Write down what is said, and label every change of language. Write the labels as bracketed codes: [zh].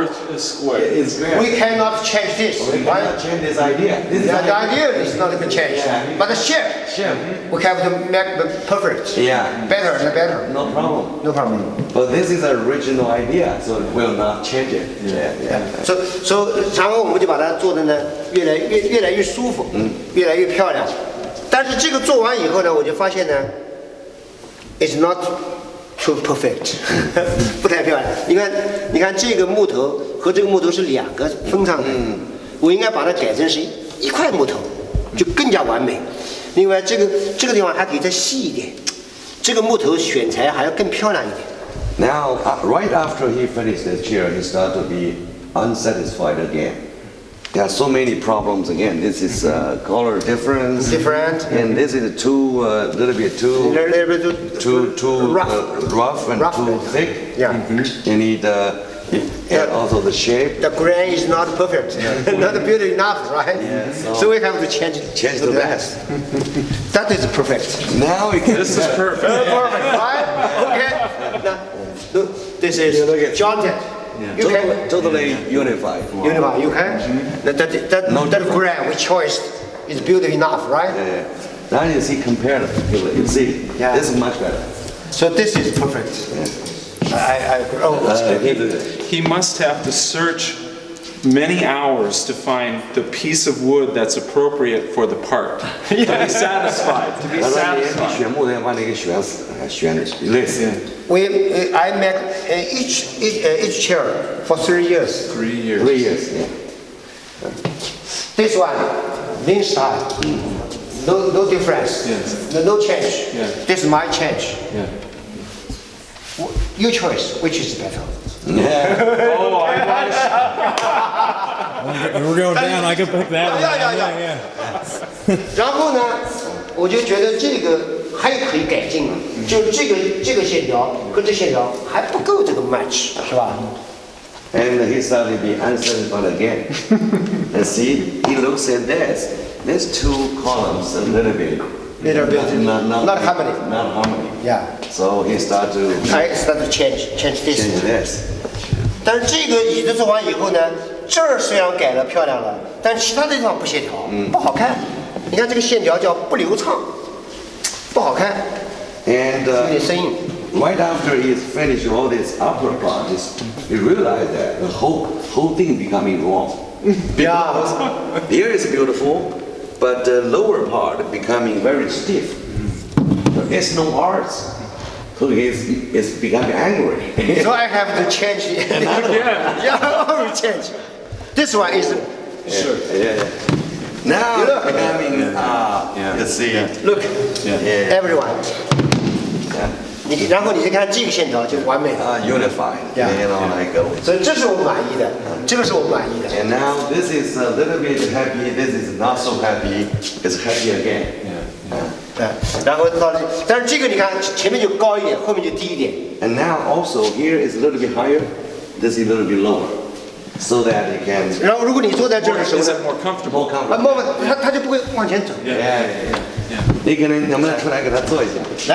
[en] Earth is square. It's square. We cannot change this. We cannot change this idea. This The idea is not going to change, but the shape we have to make the perfect. Yeah. Better and better. No problem. No problem. But this is an original idea, so it will not change it. [zh] So 然后我们就把它做的呢越来越舒服，越来越漂亮。但是这个做完以后呢，我就发现呢 ， [en] it's not too perfect， [zh] 不太漂亮。你看这个木头和这个木头是两个分上的，我应该把它改成是一块木头，就更加完美。另外这个地方还可以再细一点，这个木头选材还要更漂亮一点。 [en] Now, right after he finished this chair, he started to be unsatisfied again. There are so many problems again. This is color difference. Different. And this is too little bit too rough and too thick. Yeah. You need and also the shape. The grain is not perfect, not beautiful enough, right? So we have to change to that. That is perfect. Now we can. This is perfect. Perfect, right? Okay. Now, look, this is jointed. You can Totally unified. unify. You can. That grain we chose is beautiful enough, right? Now you see compared. You see, this is much better. So this is perfect. He must have to search many hours to find the piece of wood that's appropriate for the part. To be satisfied. To be satisfied. [zh] 选木头要把那个选累死。 [en] I make each chair for 3 years. 3 years. 3 years. This one, Ming style. No difference. Yes. No change. Yeah. This is my change. Yeah. Your choice, which is better? Oh, I want We're going down. I can pick that one. Yeah. [zh] 然后呢，我就觉得这个还可以改进了，就是这个线条和这线条还不够这个 match，是吧？ [en] And he started to be unsatisfied again. And see, he looks at this. There's two columns a little bit. Not harmony. Not harmony. Yeah. So he started to I start to change this. change this. [zh] 但是这个椅子做完以后呢，这儿虽然改了漂亮了，但其他的地方不协调，不好看。你看这个线条叫不流畅，不好看， [en] And [zh] 有点生硬。 [en] right after he's finished all this upper parts, he realized that the whole thing becoming wrong. Yeah. Here is beautiful, but the lower part becoming very stiff. It's no arts. So he's becoming angry. So I have to change it. Yeah, I will change. This one is sure. Yeah. Now You look. it's becoming you see. Look, Yeah. everyone. [zh] 然后你再看这个线条就完美了。 [en] Unified. Yeah. You know, like. [zh] 所以这是我们满意的，这个是我们满意的。 [en] And now this is a little bit happy. This is not so happy. It's happy again. [zh] 然后到这，但是这个你看前面就高一点，后面就低一点。 [en] And now also here is a little bit higher. This is a little bit lower, so that it can [zh] 然后如果你坐在这儿的时候 [en] Is [zh] 呢， [en] it more comfortable? more comfortable. [zh] 慢慢它就不会往前走。 [en] Yeah. [zh] 你可能能不能出来给他做一下？